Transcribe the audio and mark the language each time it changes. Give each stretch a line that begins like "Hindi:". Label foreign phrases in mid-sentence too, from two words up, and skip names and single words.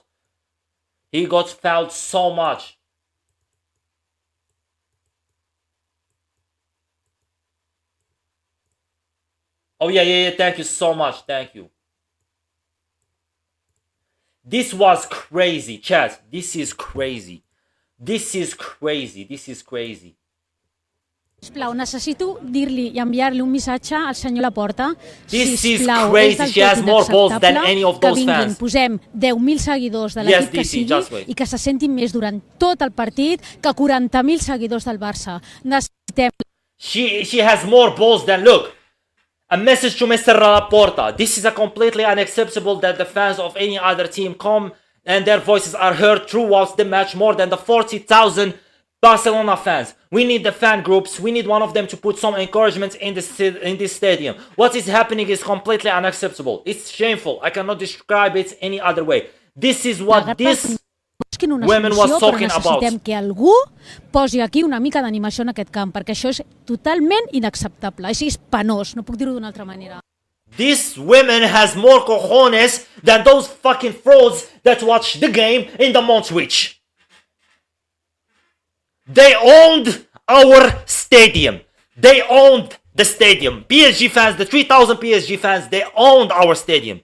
English: He got fouled so much. Oh, yeah. Thank you so much. Thank you. This was crazy, chat. This is crazy.
Catalan: Sisplau, necessito dir-li i enviar-li un missatge al senyor Laporta.
English: This
Catalan: Sisplau,
English: is crazy. She has more balls than any of those
Catalan: que vinguin,
English: fans.
Catalan: posem 10.000 seguidors de l'equip que sigui i que se sentin més durant tot el partit que 40.000 seguidors del Barça. Necessitem...
English: She has more balls than, look, a message to Mr. Laporta. This is a completely unacceptable that the fans of any other team come and their voices are heard throughout the match more than the 40,000 Barcelona fans. We need the fan groups. We need one of them to put some encouragement in this stadium. What is happening is completely unacceptable. It's shameful. I cannot describe it any other way. This is what this women was talking about.
Catalan: Necessitem que algú posi aquí una mica d'animació en aquest camp, perquè això és totalment inacceptable. És penós, no puc dir-ho d'una altra manera.
English: This woman has more cojones than those fucking frauds that watch the game in the Montreach. They owned our stadium. They owned the stadium. PSG fans, the 3,000 PSG fans, they owned our stadium.